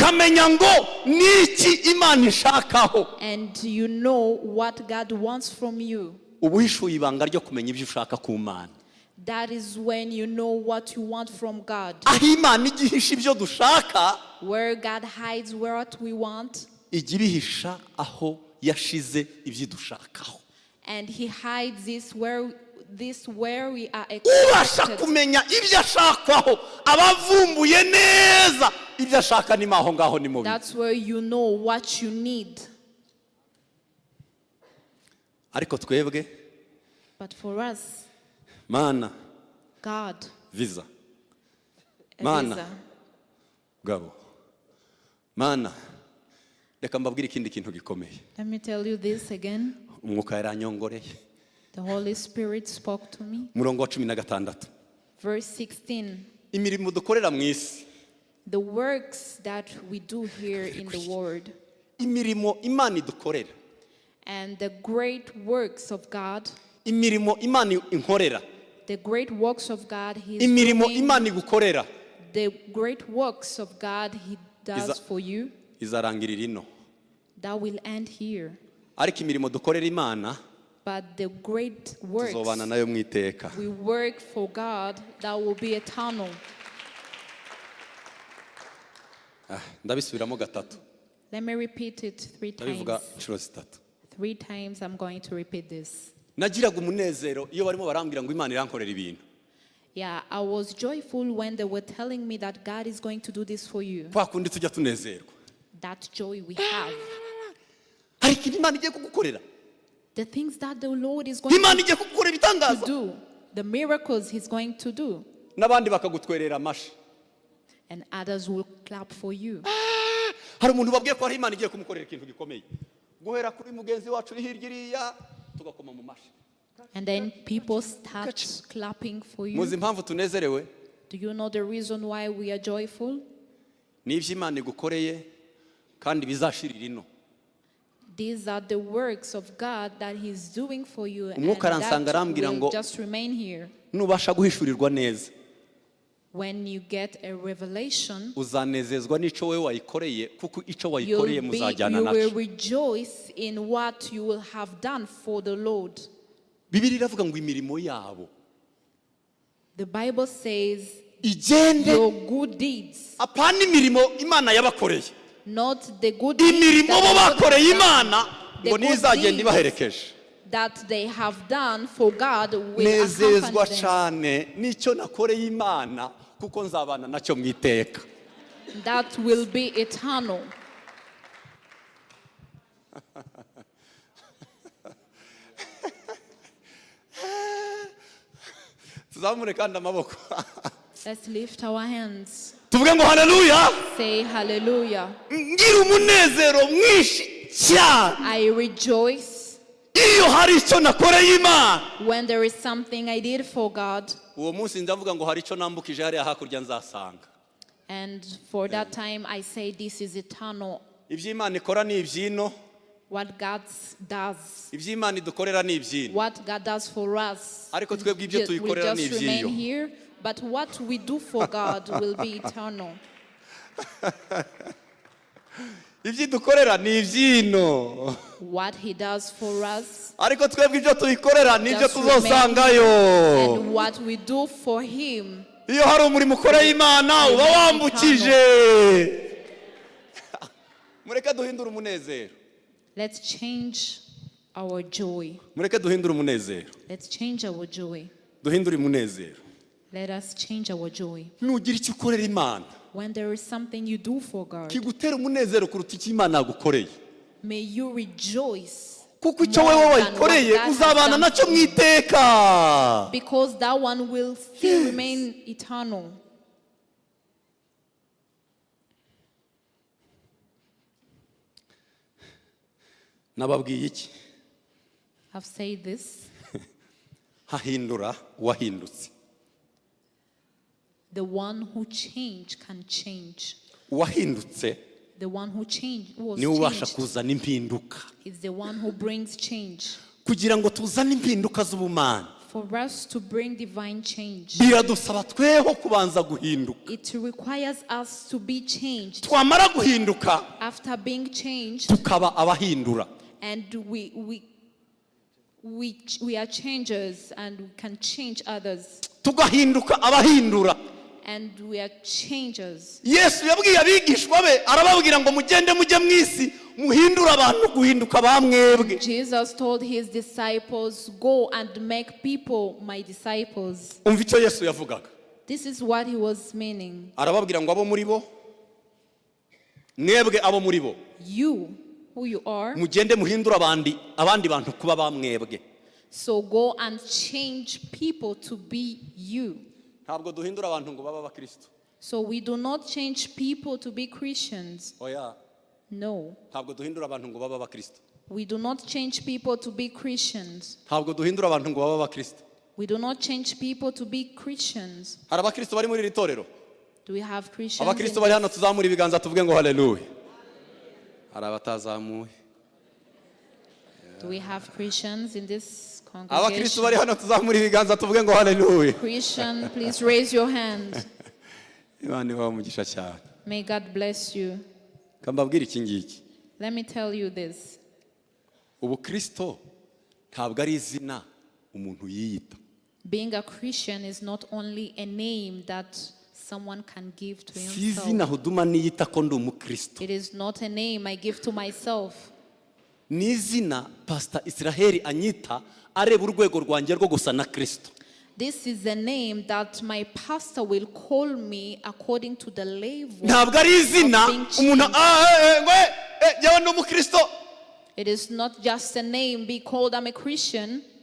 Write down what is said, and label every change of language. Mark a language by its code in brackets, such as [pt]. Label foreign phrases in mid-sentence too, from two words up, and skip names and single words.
[rw] ukamenya ngo niki Imana ishakaho, [en] and you know what God wants from you, [rw] uba uhishuye ibanga ryo kumenya ibyo ushaka ku Mana. [en] that is when you know what you want from God. [rw] Aho Imana igihisha ibyo dushaka, [en] Where God hides what we want, [rw] ijya ibihisha aho yashize ibyo dushakaho. [en] and He hides this where we are [rw] Ubasha [en] expected. [rw] kumenya ibyo ashakwaho, abavumbuye neza ibyo ashaka ni maho ngaho ni mubi. [en] That's where you know what you need. [rw] Ariko twebwe, [en] But for us, [rw] Mana, [en] God, visa. a [rw] Mana. visa. Gabo. Mana, reka mbabwire ikindi kintu gikomeye. [en] Let me tell you this again. [rw] Umwuka yaranyongoreye. [en] The Holy Spirit spoke to me. [rw] Murongo wa 16. [en] Verse 16. [rw] Imirimo dukorera mu isi. [en] The works that we do here in the world [rw] Imirimo Imana idukorera. [en] and the great works of God, [rw] Imirimo Imana inkorera. [en] the great works of God He is [rw] Imirimo [en] doing, [rw] Imana igukorera. [en] the great works of God He does for you, [rw] Izarangirira ino. [en] that will end here. [rw] Ariko imirimo dukorera Imana [en] But the great works [rw] tuzobana nayo mu iteka. [en] we work for God, that will be eternal. [rw] Ndabisubiramo gatatu. [en] Let me repeat it 3 [rw] Ndabivuga [en] times. [rw] inshuro zitatu. [en] 3 times I'm going to repeat this. [rw] Nagiraga umunezero iyo barimo barambwira ngo Imana irankorera ibintu. [en] Yeah, I was joyful when they were telling me that God is going to do this for you. [rw] Kwa kundi tujya tunezerwa. [en] That joy we have. [rw] Hari ikintu Imana igiye kugukorera. [en] The things that the Lord is going [rw] Imana igiye kugukorera [en] to [rw] ibitangaza. [en] do. The miracles He's going to do. [rw] N'abandi bakagutwerera amashi. [en] And others will clap for you. [rw] Hari umuntu babwiye ko hari Imana igiye kumukorera ikintu gikomeye. Guhera kuri mugenzi wacu uri hirya iriya tugakoma mu mashi. [en] And then people start clapping for you. [rw] Muzi impamvu tunezerewe? [en] Do you know the reason why we are joyful? [rw] N'ibyo Imana igukoreye kandi bizashirira ino. [en] These are the works of God that He's doing for you, and [rw] Umwuka aransanga [en] that [rw] arambwira [en] will [rw] ngo [en] just remain here. [rw] nubasha guhishurirwa neza [en] When you get a revelation, [rw] uzanezezwa n'ico wewe wayikoreye kuko ico wayikoreye muzajyana [en] you will [rw] naco. [en] rejoice in what you will have done for the Lord. [rw] Bibiri iravuga ngo imirimo yabo [en] The Bible says [rw] igende [en] your good deeds, [rw] apana imirimo Imana yabakoreye. [en] not the good deeds [rw] Imirimo bo [en] that [rw] bakoreye Imana [en] the [rw] ngo [en] good [rw] nizagenda [en] deeds [rw] ibaherekeje. [en] that they have done for God will [rw] Nezezwa [en] accompany them. [rw] cyane n'icyo nakoreye Imana kuko nzabana nacyo mu iteka. [en] That will be eternal. [rw] Tuzamure kandi amaboko. [en] Let's lift our hands. [rw] Tuvuge ngo haleluya. [en] Say hallelujah. [rw] Ngira umunezero mwinshi cyane [en] I rejoice [rw] iyo hari icyo nakoreye Imana. [en] when there is something I did for God. [rw] Uwo munsi ndavuga ngo hari icyo nambukije hariya hakurya nzasanga. [en] And for that time I say this is eternal. [rw] Ibyo Imana ikora ni ibyino. [en] what God does. [rw] iby'Imana idukorera ni ibyino, [en] What God does for us, [rw] ariko twebwe ibyo [en] we [rw] tuyikorera ni [en] just remain [rw] iby'iyo. [en] here. But what we do for God will be eternal. [rw] ibyo idukorera ni ibyino, [en] What He does for us, [rw] ariko twebwe ibyo tuyikorera ni ibyo [en] just remain [rw] tuzosangayo. [en] and what we do for Him. [rw] iyo hari umurimo ukoreye Imana uba wambukije. mureke duhindure umunezero, [en] Let's change our joy. [rw] mureke duhindure umunezero, [en] Let's change our joy. [rw] duhindure umunezero. [en] Let us change our joy. [rw] nugira icyo ukorera Imana [en] When there is something you do for God, [rw] kigutera umunezero kuruta icyo Imana yagukoreye, [en] may you rejoice [rw] kuko icyo wowe [en] more than what [rw] wayikoreye [en] God has [rw] uzabana [en] done [rw] nacyo [en] for [rw] mu [en] you. [rw] iteka. [en] Because that one will still remain eternal. [rw] nababwiye iki? [en] I've said this. [rw] hahindura uwahindutse. [en] The one who changed can change. [rw] uwahindutse [en] The one who changed, who was [rw] niwe ubasha [en] changed, [rw] kuzana impinduka, [en] is the one who brings change. [rw] kugira ngo tuzane impinduka z'ubumana [en] For us to bring divine change, [rw] biradusaba tweho kubanza guhinduka. [en] it requires us to be changed. [rw] twamara guhinduka [en] After being changed, [rw] tukaba abahindura. [en] and we are changers and we can change others, [rw] tugahinduka abahindura. [en] and we are changers. [rw] yesu yabwiye abigishwa be arababwira ngo mugende mujye mu isi muhindure abantu guhinduka bamwebwe. [en] Jesus told his disciples, go and make people my disciples. [rw] umva icyo yesu yavugaga. [en] This is what he was meaning. [rw] arababwira ngo abo muri bo, mwebwe abo muri bo, [en] You, who you are, [rw] mugende muhindure abandi bantu kuba bamwebwe. [en] so go and change people to be you. [rw] ntabwo duhindura abantu ngo baba abakristo. [en] So we do not change people to be Christians. [rw] oya, [en] No. [rw] ntabwo duhindura abantu ngo baba abakristo. [en] We do not change people to be Christians. [rw] ntabwo duhindura abantu ngo baba abakristo. [en] We do not change people to be Christians. [rw] hari abakristo bari muri iri torero? [en] Do we have Christians? [rw] abakristo bari hano tuzamura ibiganza tuvuge ngo haleluya. hari abatazamuye. [en] Do we have Christians in this [rw] abakristo [en] congregation? [rw] bari hano tuzamura ibiganza tuvuge ngo haleluya. [en] Christian, please raise your hand. [rw] Imana ibahe umugisha cyane. [en] May God bless you. [rw] kambabwira iki ngiki. [en] Let me tell you this. [rw] ubukristo ntabwo ari izina umuntu yiyita. [en] Being a Christian is not only a name that someone can give to [rw] si [en] himself. [rw] izina huduma niyita ko ndi umukristo. [en] It is not a name I give to myself. [rw] ni izina pastor Israel anyita areba urwego rwanjye rwo gusa na Kristo. [en] This is a name that my pastor will call me according to the level [rw] ntabwo ari izina [en] of being [rw] umuntu [en] changed. [rw] jyewe ndi umukristo. [en] It is not just a name be called I'm a Christian.